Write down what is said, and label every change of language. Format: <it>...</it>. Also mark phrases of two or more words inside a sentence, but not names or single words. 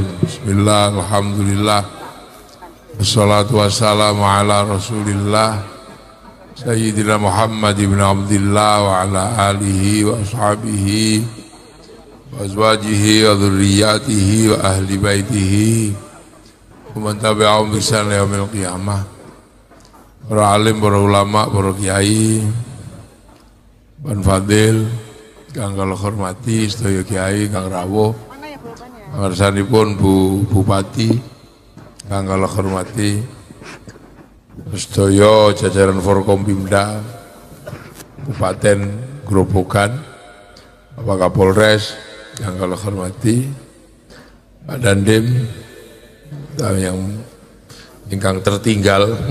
<ar>بسم الله، الحمد لله. والصلاة والسلام على رسول الله سيدنا محمد بن عبد الله وعلى آله وأصحابه وأزواجه وذرياته وأهل بيته ومن تبعهم بإحسان إلى يوم القيامة.</ar> <jv>Para alim, para ulama, para kiai, Ban Fadil, kang kula hormati sedaya kiai, kang rawuh, ngarsanipun Bu Bupati, kang kula hormati sedaya jajaran Forkompimda Kabupaten Grobogan, Bapak Kapolres yang kula hormati, Pak Dandim yang ingkang tertinggal.</jv>